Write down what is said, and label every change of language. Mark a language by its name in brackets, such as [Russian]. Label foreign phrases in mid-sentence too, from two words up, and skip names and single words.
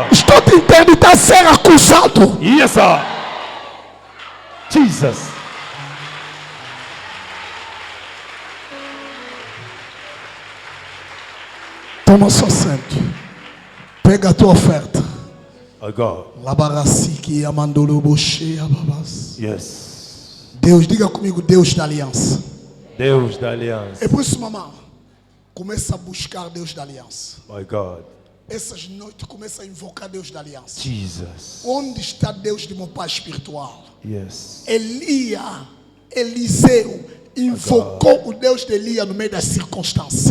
[Portuguese] Estou te interditar ser acusado. [English] Yes, sir. Jesus. [Portuguese] Toma seu assento. Pega a tua oferta. [English] Oh God. Labarasiki amandolo boche ababas. [Portuguese] Yes. Deus, diga comigo, Deus da aliança. Deus da aliança. É por isso, mamãe, começa a buscar Deus da aliança. [English] My God. [Portuguese] Essas noites começa a invocar Deus da aliança. Jesus. Onde está Deus de meu pai espiritual? Yes. Eliseu invocou o Deus de Elias no meio das circunstâncias.